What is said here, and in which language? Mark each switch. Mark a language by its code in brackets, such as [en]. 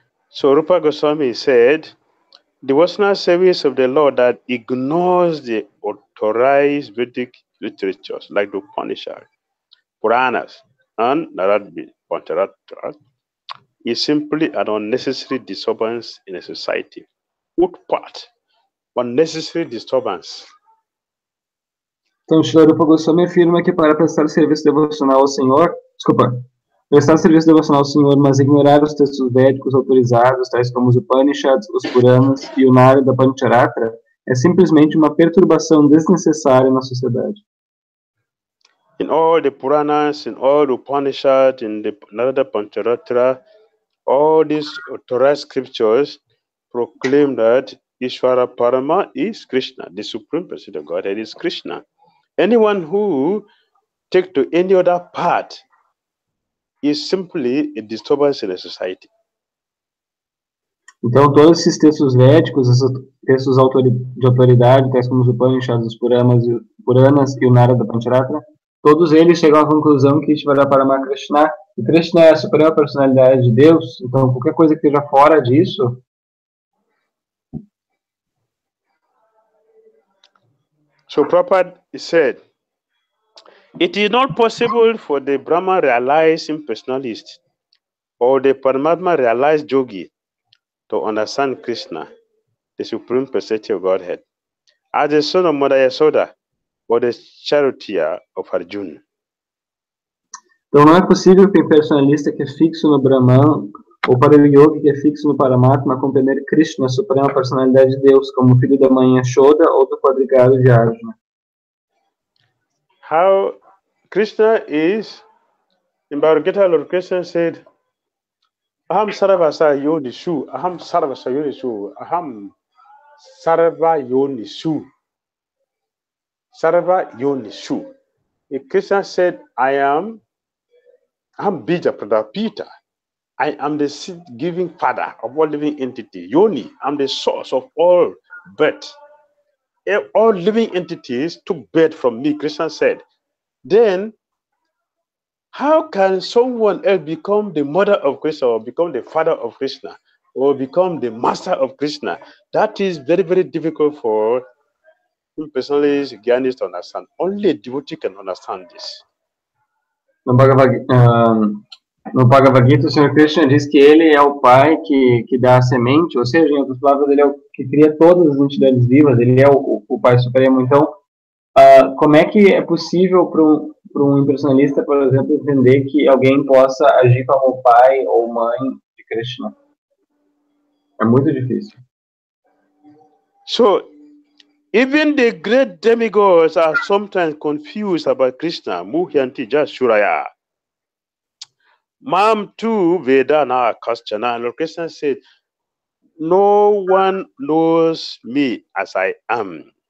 [en] So Rupa Goswami said, devotional service of the Lord that ignores the authorized Vedic literatures like the Upanishads, Puranas, and Narad Pancharatra is simply an unnecessary disturbance in a society. Utpat, unnecessary disturbance. [pt] Então, Srila Rupa Goswami afirma que para prestar serviço devocional ao Senhor, prestar serviço devocional ao Senhor, mas ignorar os textos védicos autorizados, tais como os Upanishads, os Puranas e o Narada Pancharatra, é simplesmente uma perturbação desnecessária na sociedade. [en] In all the Puranas, in all the Upanishads, in the Narada Pancharatra, all these authorized scriptures proclaim that Ishvara Parama is Krishna, the Supreme Person of Godhead is Krishna. Anyone who takes to any other path is simply a disturbance in a society. [pt] Então, todos esses textos védicos, esses textos de autoridade, tais como os Upanishads, os Puranas e o Narada Pancharatra, todos eles chegam à conclusão que Ishvara Parama Krishna, e Krishna é a suprema personalidade de Deus, então qualquer coisa que esteja fora disso. [en] So Prabhupada said, it is not possible for the Brahma realized impersonalist or the Paramatma realized yogi to understand Krishna, the Supreme Personality of Godhead, as the son of Mother Yasoda or the charioteer of Arjuna. [pt] Então não é possível para o impersonalista que é fixo no Brahman ou para o yogi que é fixo no Paramatma compreender Krishna, a suprema personalidade de Deus, como filho da mãe Yashoda ou do quadrigado de Arjuna. [en] How Krishna is, in Bhagavad Gita, Lord Krishna said, [sa] Aham Sarvasa Yonishu, Aham Sarvasa Yonishu, Aham Sarva Yonishu. [en] Sarva Yonishu. Krishna said, I am Bija Pradapita. I am the seed-giving father of all living entity. Yoni, I'm the source of all birth. all living entities took birth from me, Krishna said, then how can someone else become the mother of Krishna or become the father of Krishna or become the master of Krishna? That is very, very difficult for me personally, Gyanis to understand. Only a devotee can understand this. [pt] No Bhagavad Gita, o Senhor Krishna diz que ele é o pai que dá a semente, ou seja, em outras palavras, ele é o que cria todas as entidades vivas, ele é o pai supremo. Então, como é que é possível para um impersonalista, por exemplo, entender que alguém possa agir como pai ou mãe de Krishna? É muito difícil. [en] So, even the great demigods are sometimes confused about Krishna. [sa] Muhyanti Jashuraya. Mam tu Vedana Kaschana. [en] Lord Krishna said, no one knows me as I am.